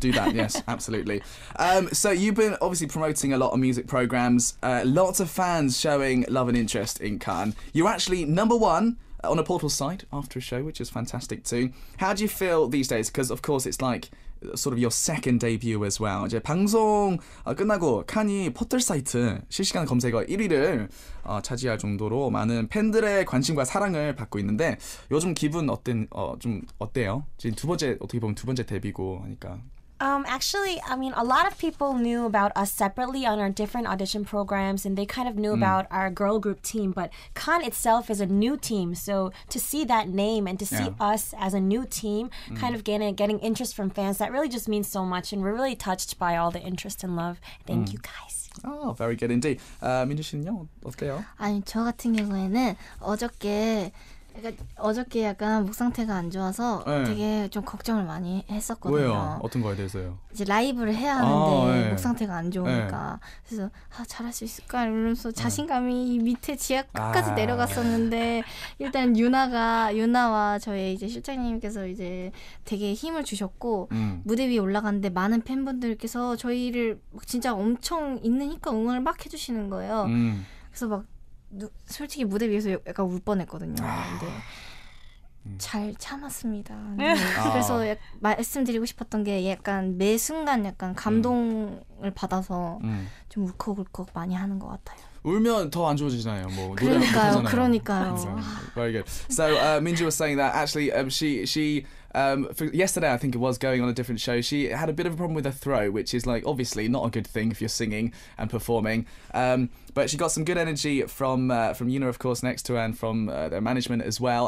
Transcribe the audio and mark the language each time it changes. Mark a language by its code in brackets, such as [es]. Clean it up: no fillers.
[en] Do that. Yes, absolutely. So you've been obviously promoting a lot of music programs. Lots of fans showing love and interest in Cannes. You're actually number one on a portal site after a show, which is fantastic too. How do you feel these days? Because of course it's like sort of your second debut as well. [ko] 이제 방송 끝나고 칸이 포털 사이트 실시간 검색어 1위를 차지할 정도로 많은 팬들의 관심과 사랑을 받고 있는데 요즘 기분 좀 어때요? 지금 어떻게 보면 두 번째 데뷔고 하니까. [en] Actually, I mean, a lot of people knew about us separately on our different audition programs, and they kind of knew about our girl group team. But Cannes itself is a new team, so to see that name and to see us as a new team, kind of getting interest from fans, that really just means so much, and we're really touched by all the interest and love. Thank you guys. Oh, very good indeed. [ko] 민주 씨는요? 어때요? 아니, 저 같은 경우에는 어저께 약간 목 상태가 안 좋아서 되게 좀 걱정을 많이 했었거든요. 왜요? 어떤 거에 대해서요? 이제 라이브를 해야 하는데 목 상태가 안 좋으니까 그래서 잘할 수 있을까 이러면서 자신감이 밑에 지하 끝까지 내려갔었는데 일단 유나와 저희 이제 실장님께서 이제 되게 힘을 주셨고 무대 위에 올라갔는데 많은 팬분들께서 저희를 막 진짜 엄청 있는 힘껏 응원을 막 해주시는 거예요. 그래서 막 솔직히 무대 위에서 약간 울 뻔했거든요. 근데 잘 참았습니다. 그래서 말씀드리고 싶었던 게 약간 매 순간 약간 감동을 받아서 좀 울컥울컥 많이 하는 것 같아요. 울면 더 안 좋아지잖아요. 뭐 그러니까요. [en] Very good. So Minju was saying that actually she yesterday I think it was going on a different show. She had a bit of a problem with her throat, which is like obviously not a good thing if you're singing and performing. But she got some good energy from Yuna, of course, next to her, and from their management as well.